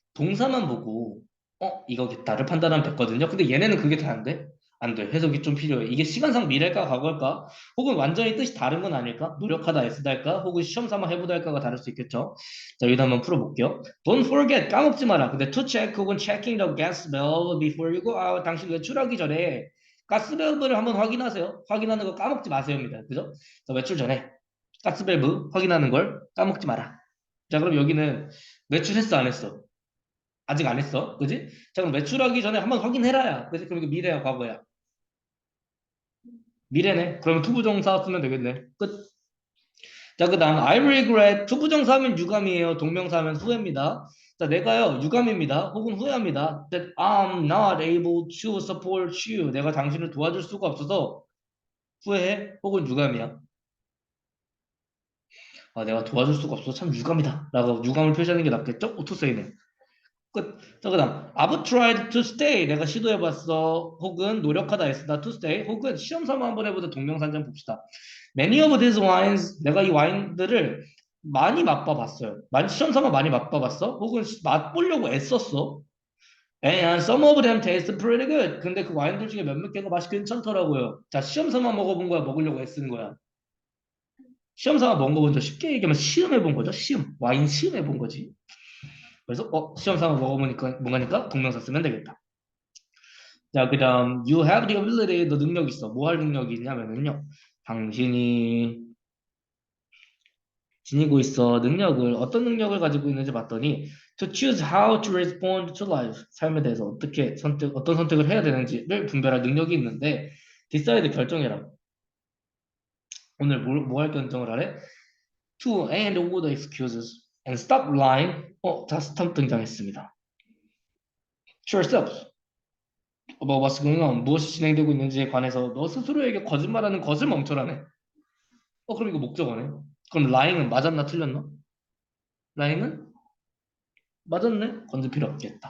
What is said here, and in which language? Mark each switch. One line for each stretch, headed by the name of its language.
Korean: 동사만 보고 이거겠다를 판단하면 됐거든요. 근데 얘네는 그게 다 안 돼? 안 돼. 해석이 좀 필요해. 이게 시간상 미래일까 과거일까? 혹은 완전히 뜻이 다른 건 아닐까? 노력하다 애쓰다 할까? 혹은 시험 삼아 해보다 할까가 다를 수 있겠죠. 자, 여기다 한번 풀어볼게요.
English: Don't forget,
Korean: 까먹지 마라.
English: 근데 to check 혹은 checking the gas valve before you go out.
Korean: 당신 외출하기 전에 가스 밸브를 한번 확인하세요. 확인하는 거 까먹지 마세요입니다. 그죠? 자, 외출 전에 가스밸브 확인하는 걸 까먹지 마라. 자, 그럼 여기는 외출했어, 안 했어? 아직 안 했어. 그지? 자, 그럼 외출하기 전에 한번 확인해라야. 그지? 그럼 이거 미래야, 과거야? 미래네. 그러면 투부정사 쓰면 되겠네. 끝. 자, 그 다음, I regret. 투부정사 하면 유감이에요. 동명사 하면 후회입니다. 자, 내가요, 유감입니다. 혹은 후회합니다.
English: That I'm not able to support you.
Korean: 내가 당신을 도와줄 수가 없어서 후회해. 혹은 유감이야. 아, 내가 도와줄 수가 없어서 참 유감이다. 라고 유감을 표시하는 게 낫겠죠? 오토세이네. 끝.
English: 자, 그다음 I've tried to stay.
Korean: 내가 시도해봤어. 혹은 노력하다 애쓰다 to stay. 혹은 시험 삼아 한번 해보자. 동명사 한번 봅시다.
English: Many of these wines.
Korean: 내가 이 와인들을 많이 맛봐봤어요. 많이 시험 삼아 많이 맛봐봤어. 혹은 맛보려고 애썼어.
English: And some of them taste pretty good.
Korean: 근데 그 와인들 중에 몇몇 개가 맛이 괜찮더라고요. 자, 시험 삼아 먹어본 거야. 먹으려고 애쓴 거야. 시험 삼아 먹어본 거 쉽게 얘기하면 시음해본 거죠. 시음. 와인 시음해본 거지. 그래서 시험 삼아 먹어보니까 뭔가니까 동명사 쓰면 되겠다.
English: 자, 그 다음 you have the ability.
Korean: 너 능력 있어. 뭐 할 능력이 있냐면요. 당신이 지니고 있어. 능력을 어떤 능력을 가지고 있는지 봤더니
English: To choose how to respond to life.
Korean: 삶에 대해서 어떤 선택을 해야 되는지를 분별할 능력이 있는데, decide 결정해라. 오늘 뭐 할 결정을 하래?
English: To end all the excuses and stop lying.
Korean: 자, 스tamp 등장했습니다.
English: To yourself. About what's going on.
Korean: 무엇이 진행되고 있는지에 관해서 너 스스로에게 거짓말하는 것을 멈춰라네. 그럼 이거 목적어네. 그럼 lying은 맞았나 틀렸나? lying은 맞았네. 건들 필요 없겠다.